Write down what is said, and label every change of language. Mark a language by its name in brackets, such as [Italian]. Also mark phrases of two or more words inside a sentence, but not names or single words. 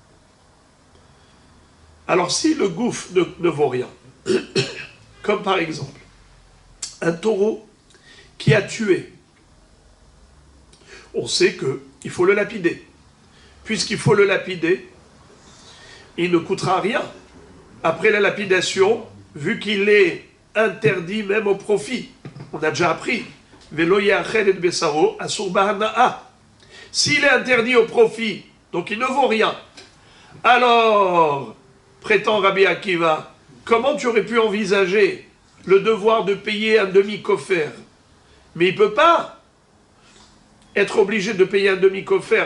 [French] Alors, si le gouffre ne vaut rien, comme par exemple, un taureau qui a tué, on sait qu'il faut le lapider. Puisqu'il faut le lapider, il ne coûtera rien. Après la lapidation, vu qu'il est interdit même au profit. On a déjà appris. [Hebrew] ולא יאכל את בשרו אסור בהנאה. [French] S'il est interdit au profit, donc il ne vaut rien, alors, prétend Rabbi Akiva, comment tu aurais pu envisager le devoir de payer un demi-kofer? Mais il ne peut pas être obligé de payer un demi-kofer.